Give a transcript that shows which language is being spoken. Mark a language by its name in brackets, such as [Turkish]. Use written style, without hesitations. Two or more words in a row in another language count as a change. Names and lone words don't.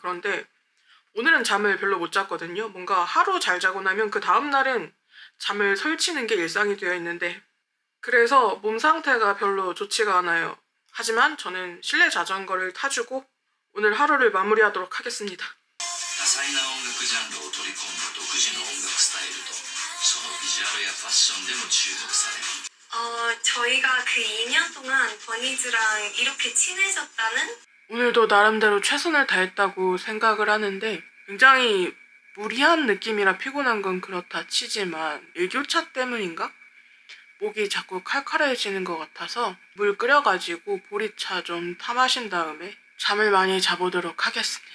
[Korean] 그런데 오늘은 잠을 별로 못 잤거든요. 뭔가 하루 잘 자고 나면 그 다음날은 잠을 설치는 게 일상이 되어 있는데 그래서 몸 상태가 별로 좋지가 않아요. 하지만 저는 실내 자전거를 타주고 오늘 하루를 마무리하도록 하겠습니다. [Japanese] 多彩な音楽ジャンルを取り込んだ独自の音楽スタイルとそのビジュアルやファッションでも注目される [Korean] 저희가 그 2년 동안 버니즈랑 이렇게 친해졌다는? 오늘도 나름대로 최선을 다했다고 생각을 하는데 굉장히 무리한 느낌이라 피곤한 건 그렇다 치지만 일교차 때문인가? 목이 자꾸 칼칼해지는 것 같아서 물 끓여가지고 보리차 좀 타마신 다음에 잠을 많이 자보도록 하겠습니다.